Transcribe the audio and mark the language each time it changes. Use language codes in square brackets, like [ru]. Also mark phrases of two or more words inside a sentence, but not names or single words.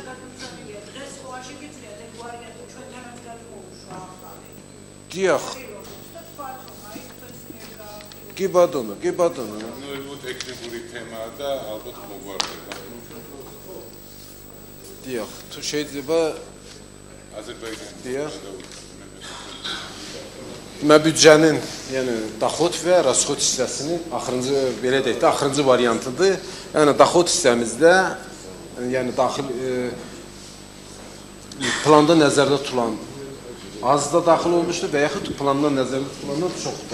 [ka] დიახ. კი ბატონო. ნუ ტექნიკური თემაა და ალბათ მოგვარდება. დიახ, თუ შეიძლება აზერბაიჯანი. დიახ. [az] Mən büdcənin, yəni daxod və rasxod hissəsinin axırıncı belə deyək də axırıncı variantıdır. Yəni daxod hissəmizdə yəni daxil planda nəzərdə tutulan az da daxil olmuşdur və yaxud plandan nəzərdə tutulandan çox da.